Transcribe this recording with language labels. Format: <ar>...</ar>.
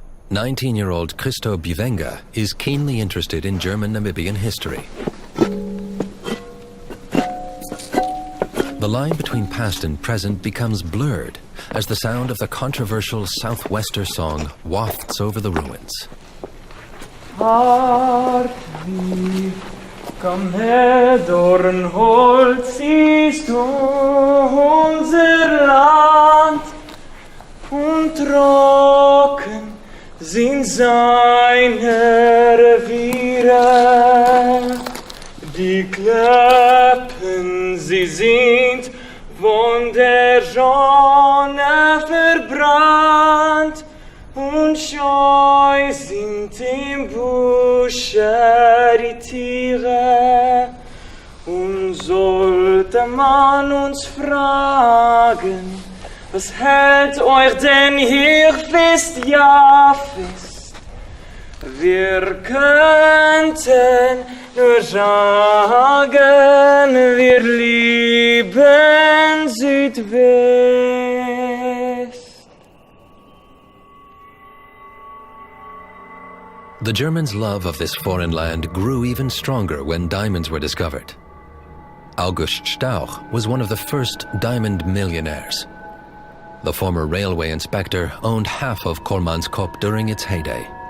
<en>19-year-old Christo Bivenga is keenly interested in German Namibian history. The line between past and present becomes blurred as the sound of the controversial Southwester song wafts over the ruins.</en> <de>Komm her, Dornholz ist unser Land und trocken sind seine Reviere. Die Klippen, sie sind von der Sonne verbrannt und scheu sind im Busche die Tiere. Und sollte man uns fragen, was hält euch denn hier fest, ja fest? Wir könnten nur sagen, wir lieben Südwest.</de> <en>The Germans' love of this foreign land grew even stronger when diamonds were discovered. August Stauch was one of the first diamond millionaires. The former railway inspector owned half of Kolmanskop during its heyday.</en>